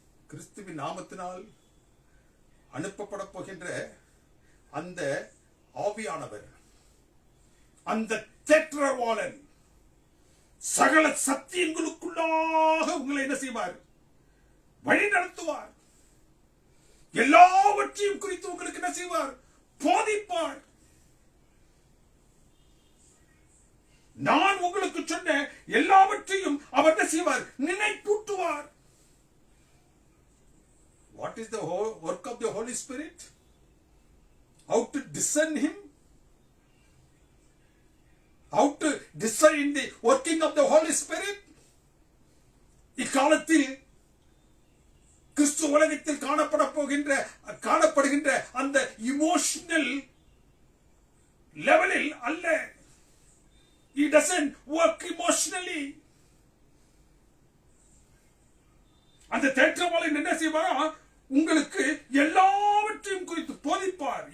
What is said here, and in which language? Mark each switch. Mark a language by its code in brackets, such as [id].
[ta] கிறிஸ்துவின் நாமத்தினால் அனுப்பப்பட போகின்ற அந்த ஆவியானவர், அந்த தேற்றவாளன் சகல சத்தியங்களுக்குள்ளாக உங்களை என்ன செய்வார்? வழி நடத்துவார். எல்லாவற்றையும் குறித்து உங்களுக்கு என்ன செய்வார்? போதிப்பார். நான் உங்களுக்கு சொன்ன எல்லாவற்றையும் அவர் என்ன செய்வார்? நினைப்பூட்டுவார். [en] What is the work of the Holy Spirit? How to discern him? How to discern the working of the Holy Spirit? [ta] இக்காலத்தில் கிறிஸ்து உலகத்தில் காணப்படுகின்ற அந்த [en] emotional லெவலில் [ta] அல்ல. [en] He doesn't work emotionally. [ta] அந்த தேற்றவாளன் என்ன செய்வாரா? உங்களுக்கு எல்லாவற்றையும் குறித்து போதிப்பார்.